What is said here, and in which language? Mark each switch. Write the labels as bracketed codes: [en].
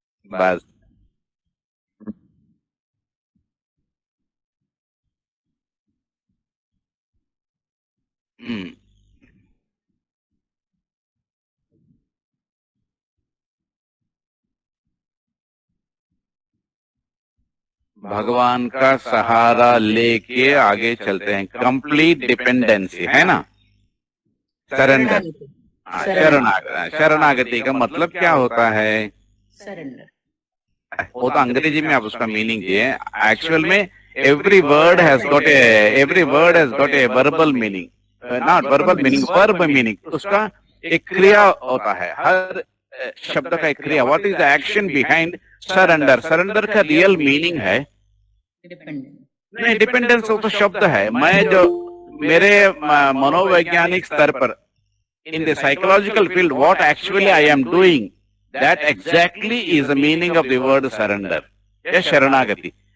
[hi] बस, भगवान का सहारा लेके आगे चलते हैं, कंप्लीट डिपेंडेंसी है ना, सरेंडर। शरणागति का मतलब क्या होता है? सरेंडर। वो तो अंग्रेजी में आप उसका मीनिंग दिए, एक्चुअल में [en] every word has got a verbal meaning, not verbal meaning, verb meaning। [hi] उसका एक क्रिया होता है, हर शब्द का एक क्रिया। [en] What is the action behind surrender? [hi] Surrender का रियल मीनिंग है नहीं, डिपेंडेंस तो शब्द है। मैं जो मेरे मनोवैज्ञानिक स्तर पर, [en] In the psychological field, what actually I am doing, that exactly is the meaning of the word surrender। [hi] या शरणागति।